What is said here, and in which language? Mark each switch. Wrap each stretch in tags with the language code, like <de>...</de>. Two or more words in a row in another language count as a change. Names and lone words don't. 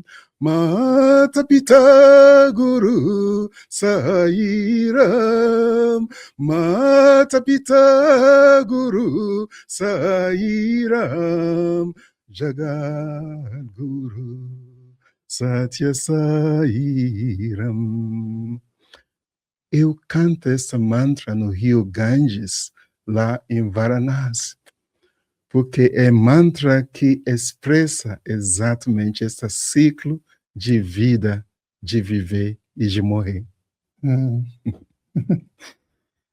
<sa>Mata Pita Guru Sairam, Mata Pita Guru Sairam, Jagat Guru Satya Sairam.</sa> <pt>Eu canto essa mantra no rio Ganges, lá em Varanasi, porque é mantra que expressa exatamente esse ciclo de vida, de viver e de morrer.</pt>